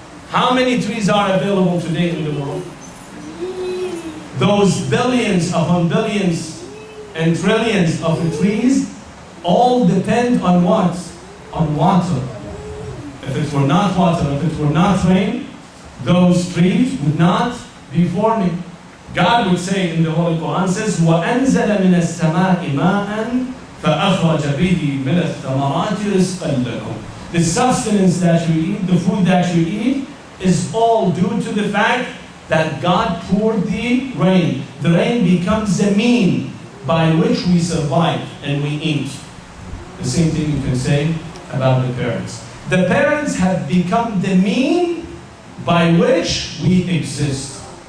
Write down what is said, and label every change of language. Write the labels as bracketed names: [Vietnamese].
[English] How many trees are available today in the world? Those billions upon billions and trillions of trees all depend on what? On water. If it were not water, if it were not rain, those trees would not be forming. God would say in the Holy Quran, says, [Arabic] وَأَنزَلَ مِنَ السَّمَاءِ مَاءً فَأَخْرَجَ بِهِ مِنَ الثَّمَرَاتِ رِزْقًا لَكُمْ. [English] The sustenance that you eat, the food that you eat, is all due to the fact that God poured the rain. The rain becomes the mean by which we survive and we eat. The same thing you can say about the parents. The parents have become the mean by which we exist.